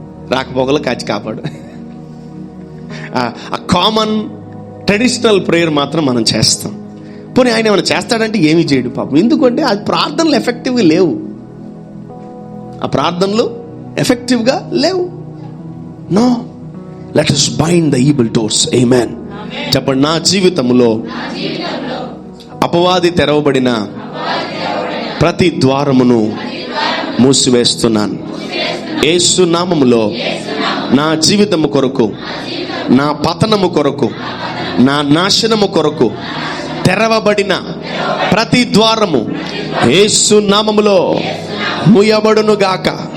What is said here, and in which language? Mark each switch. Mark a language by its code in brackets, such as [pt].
[te] రాకపోకలు కాచి కాపాడు. ఆ కామన్ ట్రెడిషనల్ ప్రేయర్ మాత్రం మనం చేస్తాం. పోనీ ఆయన ఏమైనా చేస్తాడంటే ఏమీ చేయడు పాపం. ఎందుకంటే అది ప్రార్థనలు ఎఫెక్టివ్గా లేవు. ఆ ప్రార్థనలు ఎఫెక్టివ్గా లేవు. [en] No, let us bind the evil doors. Amen. [te] చెప్పండి, నా జీవితంలో అపవాది తెరవబడిన ప్రతి ద్వారమును మూసివేస్తున్నాను. యేసు నామములో నా జీవితము కొరకు, నా పతనము కొరకు, నా నాశనము కొరకు తెరవబడిన ప్రతి ద్వారము యేసు నామములో మూయబడును గాక.